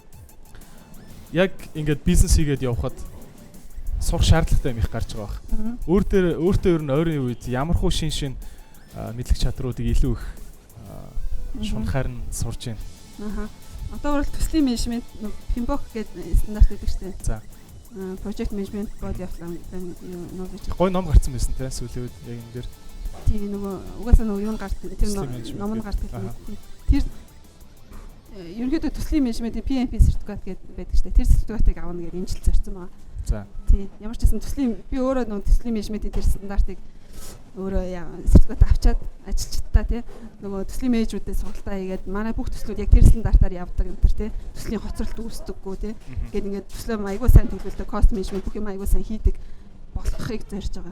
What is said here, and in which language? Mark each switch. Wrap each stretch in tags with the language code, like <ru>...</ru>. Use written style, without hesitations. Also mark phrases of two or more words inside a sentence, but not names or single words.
<mn>Яг ингээд бизнес хийгээд явхад сурах шаардлагатай юм их гарч байгаа баг. Өөртөө ер нь ойрын үед ямар хуу шин мэдлэг чадруудыг илүү их шунахаар нь сурж байна. Одоо бол төслийн менежмент PMBOK гэдэг стандарт гэдэг шүү дээ. За.</mn> <en>Project management body of knowledge.</en> <mn>Гой ном гарсан байсан те сүүлийн үед яг энэ дээр. Тийм нөгөө угаасаа нөгөө юу гардаг тэр ном нь гардаг. Тэр ерөнхийдөө төслийн менежментийн PMP сертификат гэдэг байдаг шүү дээ. Тэр сертификатыг авах гэдэг энэ жил зорьсон байгаа. За. Тийм. Ямар ч гэсэн төслийн би өөрөө нөгөө төслийн менежментийн тэр стандартыг өөрөө сертификат авчаад ажилчдаа тий нөгөө төслийн менежүүдээс сургалтаа хийгээд манай бүх төслүүд яг тэр стандартаар явдаг энэ төр тий төслийн хоцролт үүсдэггүй тий гээд ингээд төслөө айгуу сайн төлөвлөлтөд</mn> <en>cost management</en> <mn>бүх юм айгуу сайн хийдэг болохыг зорьж байгаа.</mn>